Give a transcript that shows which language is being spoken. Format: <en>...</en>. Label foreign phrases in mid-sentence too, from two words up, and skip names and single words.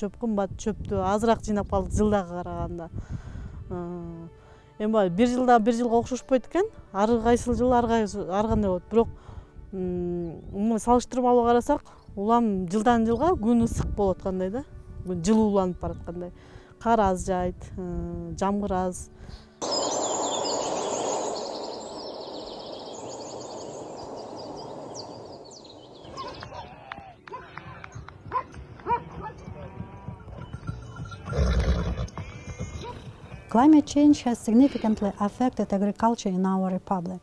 <ky>Чөп кымбат, чөптү азыраак жыйнап калдык жылдага караганда. Эми баягы бир жылда бир жылга окшошпойт экен. Ар кайсыл жылы ар кандай болот. Бирок салыштырмалуу карасак, улам жылдан жылга күн ысык болуп аткандай да. Жылууланып бараткандай. Кар аз жаайт, жамгыр аз.</ky> <en>Climate change has significantly affected agriculture in our republic.</en>